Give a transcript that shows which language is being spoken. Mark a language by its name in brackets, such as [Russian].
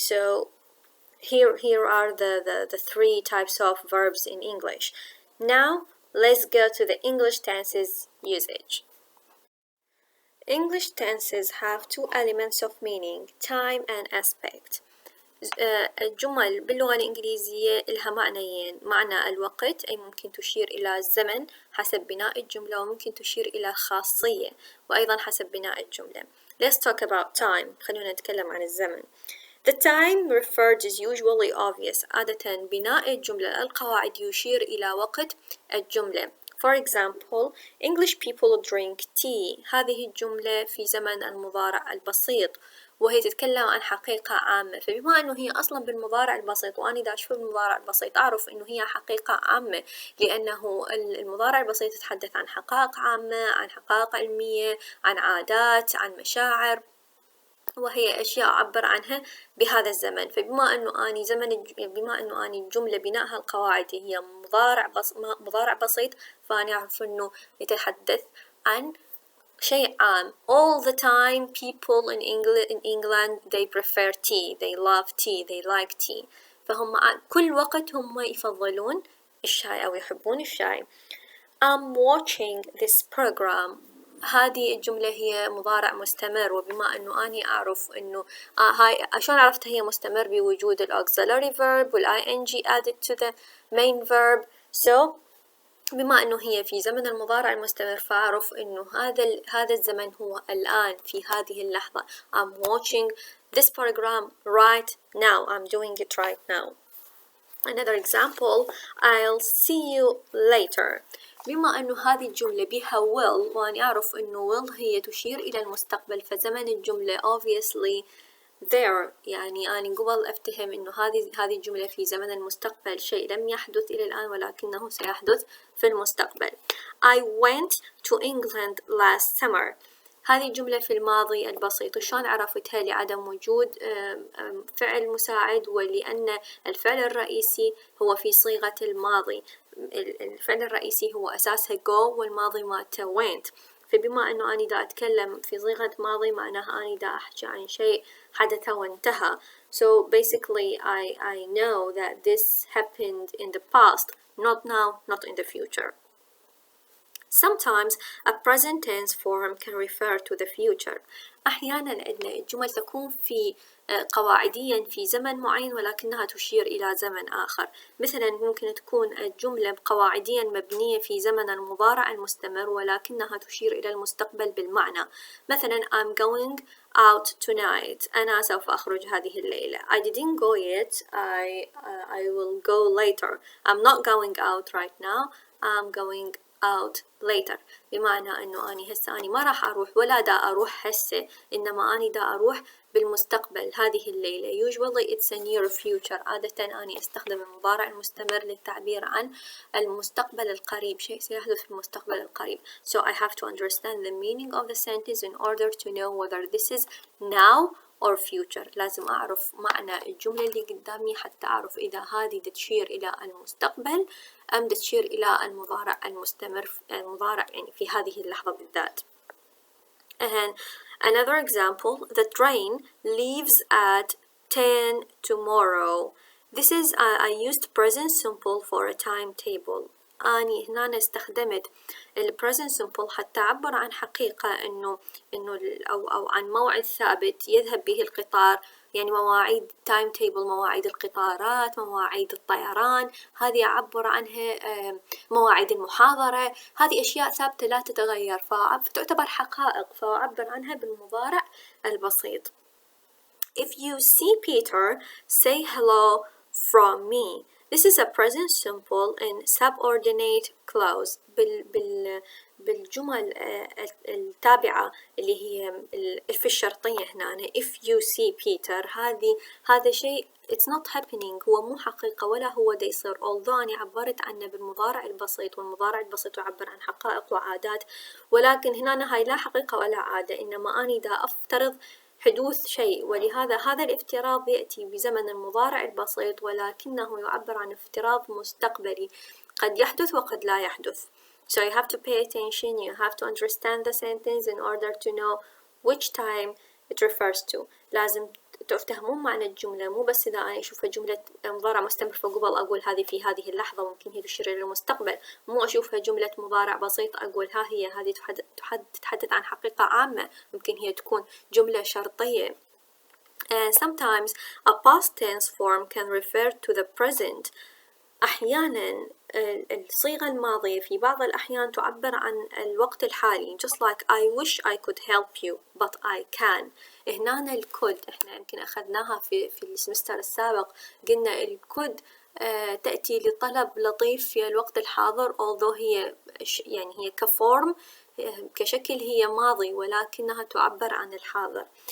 [English] So here are the three types of verbs in English. Now let's go to the English tenses usage. English tenses have two elements of meaning, time and aspect. [Arabic] الجمل باللغة الإنجليزية إلها معنيين، معنى الوقت أي ممكن تشير إلى الزمن حسب بناء الجملة، وممكن تشير إلى خاصية وأيضا حسب بناء الجملة. [English] Let's talk about time. [Arabic] خلونا نتكلم عن الزمن. [English] The time referred is usually obvious. [Arabic] عادة بناء الجملة القواعد يشير إلى وقت الجملة. [English] For example, English people drink tea. [Arabic] هذه الجملة في زمن المضارع البسيط، وهي تتكلم عن حقيقة عامة. فبما أنه هي أصلا بالمضارع البسيط، وأنا دا أشوف بالمضارع البسيط أعرف أنه هي حقيقة عامة، لأنه المضارع البسيط يتحدث عن حقائق عامة، عن حقائق علمية، عن عادات، عن مشاعر، وهي أشياء أعبر عنها بهذا الزمن. فبما أنه أني الجملة بناءها القواعدي هي مضارع بسيط، فأنا أعرف أنه يتحدث عن شيء عام. [English] All the time people in England they prefer tea, they love tea, they like tea. [Arabic] فهم كل وقت هم يفضلون الشاي أو يحبون الشاي. [English] I'm watching this program. [Arabic] هذه الجملة هي مضارع مستمر، وبما أنه أني أعرف أنه هاي عشان عرفت هي مستمر بوجود ال [English] auxiliary verb [Arabic] وال [English] ing added to the main verb. [Arabic] So بما أنه هي في زمن المضارع المستمر، فأعرف أنه هذا الزمن هو الآن في هذه اللحظة. [English] I'm watching this program right now. I'm doing it right now. Another example, I'll see you later. [Arabic] بما أنه هذه الجملة بها will، وأنا أعرف أنه will هي تشير إلى المستقبل، فزمن الجملة [English] obviously there، [Arabic] يعني أنا قبل أفتهم إنه هذه الجملة في زمن المستقبل، شيء لم يحدث إلى الآن ولكنه سيحدث في المستقبل. [English] I went to England last summer. [Arabic] هذه الجملة في الماضي البسيط. شلون عرفتها؟ لعدم وجود فعل مساعد، ولأن الفعل الرئيسي هو في صيغة الماضي. الفعل الرئيسي هو أساسها go، والماضي مالته went. فبما أنه أنا دا أتكلم في صيغة ماضي، معناها أنا دا أحكي عن شيء حدث وانتهى. [English] So basically I know that this happened in the past, not now, not in the future. Sometimes a present tense form can refer to the future. [Arabic] أحيانا عندنا الجمل تكون في قواعديا في زمن معين ولكنها تشير إلى زمن آخر. مثلا ممكن تكون الجملة قواعديا مبنية في زمن المضارع المستمر ولكنها تشير إلى المستقبل بالمعنى. [English] مثلا I'm going out tonight. [Arabic] أنا سوف أخرج هذه الليلة. [English] I didn't go yet. I will go later. I'm not going out right now. I'm going out later. [Arabic] بمعنى أنه أني هسه أني ما راح أروح ولا دا أروح هسه، إنما أني دا أروح بالمستقبل هذه الليلة. [English] Usually it's a near future. [Arabic] عادة أني أستخدم المضارع المستمر للتعبير عن المستقبل القريب، شيء سيحدث في المستقبل القريب. [English] So I have to understand the meaning of the sentence in order to know whether this is now or future. [Arabic] لازم أعرف معنى الجملة اللي قدامي حتى أعرف إذا هذه تشير إلى المستقبل أم تشير إلى المضارع المستمر، المضارع يعني في هذه اللحظة بالذات. [English] And another example, the train leaves at 10 tomorrow. This is I used present simple for a timetable. [Arabic] أني هنا استخدمت ال present simple حتى أعبر عن حقيقة إنه أو عن موعد ثابت يذهب به القطار، يعني مواعيد تايم تيبل، مواعيد القطارات، مواعيد الطيران، هذه أعبر عنها مواعيد المحاضرة، هذه أشياء ثابتة لا تتغير فتعتبر حقائق، فأعبر عنها بالمضارع البسيط. [English] If you see Peter, say hello from me. This is a present simple in subordinate clause. [Arabic] بالجمل التابعة اللي هي في الشرطية هنا. [English] If you see Peter، [Arabic] هذا شيء [English] it's not happening، [Arabic] هو مو حقيقة ولا هو دا يصير. although أنا عبرت عنه بالمضارع البسيط، والمضارع البسيط يعبر عن حقائق وعادات، ولكن هنا هاي لا حقيقة ولا عادة، إنما أنا دا أفترض حدوث شيء، ولهذا هذا الافتراض يأتي بزمن المضارع البسيط، ولكنه يعبر عن افتراض مستقبلي قد يحدث وقد لا يحدث. [English] So you have to pay attention, you have to understand the sentence in order to know which time it refers to. [Arabic] لازم تفهمون معنى الجملة، مو بس إذا أنا أشوفها جملة مضارع مستمر فقبل أقول هذه في هذه اللحظة ممكن هي تشير إلى المستقبل، مو أشوفها جملة مضارع بسيط أقول ها هي هذه تتحدث عن حقيقة عامة، ممكن هي تكون جملة شرطية. [English] Sometimes a past tense form can refer to the present. [Arabic] أحيانا الصيغة الماضية في بعض الأحيان تعبر عن الوقت الحالي، [English] just like I wish I could help you but I can. [Arabic] هنا الكود احنا يمكن أخذناها في السمستر السابق، قلنا الكود تأتي لطلب لطيف في الوقت الحاضر، although هي يعني هي كفورم كشكل هي ماضي ولكنها تعبر عن الحاضر.